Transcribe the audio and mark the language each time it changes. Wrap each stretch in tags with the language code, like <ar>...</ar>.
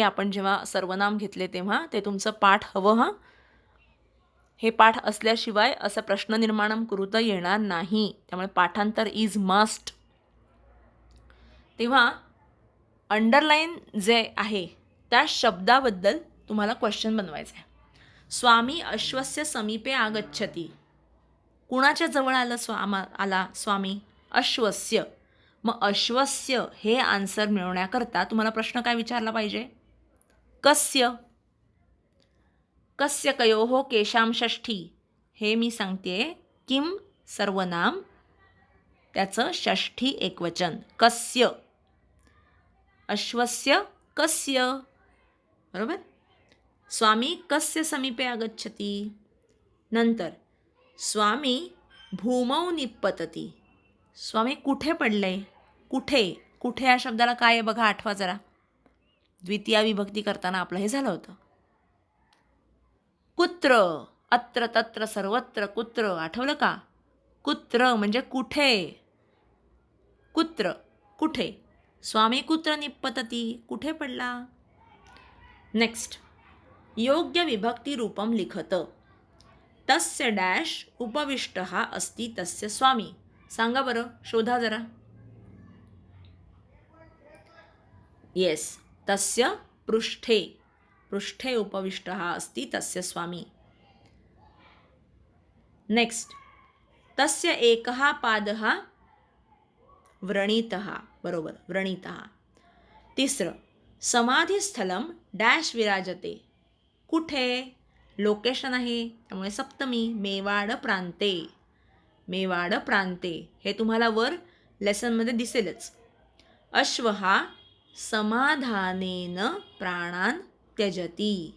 <mr>आपण जेव्हा सर्वनाम घेतले तेव्हा ते तुमचं पाठ हवं. हां, हे पाठ असल्याशिवाय असं प्रश्न निर्माण करूता येणार नाही. त्यामुळे पाठांतर इज मस्ट. तेव्हा अंडरलाईन जे आहे त्या शब्दाबद्दल तुम्हाला क्वेश्चन बनवायचा आहे.</mr> <sa>स्वामी अश्वस्य समीपे आगच्छति.</sa> <mr>कुणाच्या जवळ आला स्वामी? अश्वस्य. मग अश्वस्य हे आन्सर मिळवण्याकरता तुम्हाला प्रश्न काय विचारला पाहिजे? कस्य.</mr> <sa>कस्य कयोः केशां षष्ठी.</sa> <mr>हे मी सांगते किम सर्वनाम, त्याचं षष्ठी एकवचन कस्य.</mr> <sa>अश्वस्य कस्य. बरोबर. स्वामी कस्य समीपे आगच्छति. नंतर स्वामी भूमौ निपतति.</sa> <mr>स्वामी कुठे पडले? कुठे. कुठे या शब्दाला काय आहे बघा, आठवा जरा. द्वितीया विभक्ती करताना आपलं हे झालं होतं.</mr> <sa>कुत्र. अत्र तत्र सर्वत्र कुत्र. आठवलं का?</sa> <mr>कुत्र म्हणजे कुठे. कुत्र कुठे.</mr> <sa>स्वामी कुत्र निपतति.</sa> <mr>कुठे पडला.</mr> <sa>नेक्स्ट, योग्य विभक्ती रूपम लिखत. तस्य डॅश उपविष्टः अस्ति तस्य स्वामी.</sa> <mr>सांगा बरं, शोधा जरा.</mr> <sa>येस, तस्य पृष्ठे. पृष्ठे उपविष्टः अस्ति तस्य स्वामी. नेक्स्ट, तस्य एकः पादः व्रणितः.</sa> <mr>बरोबर, व्रणितः.</mr> <sa>तिसरं, समाधिस्थलं डॅश विराजते. कुठे.</sa> <mr>लोकेशन आहे, त्यामुळे सप्तमी. मेवाड प्रांते. मेवाड प्रांते हे तुम्हाला वर लेसनमध्ये दिसेलच.</mr> <sa>अश्वः समाधानेन प्राणान त्यजति.</sa>